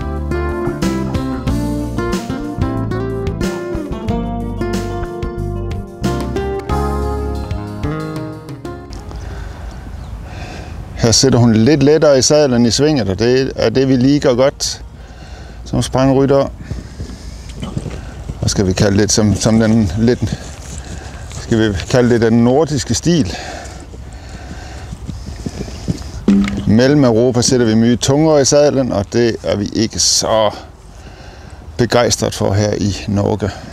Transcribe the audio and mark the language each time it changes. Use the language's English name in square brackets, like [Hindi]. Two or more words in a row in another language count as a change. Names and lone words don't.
[Danish] Her sitter hun lidt lettere i sadlen i svinget, og det er det, vi liker godt som sprangrytter. Og skal vi kalde det som den lidt, skal vi kalde det den nordiske stil. Mellem Europa sætter vi mye tungere i sadlen, og det er vi ikke så begejstret for her i Norge.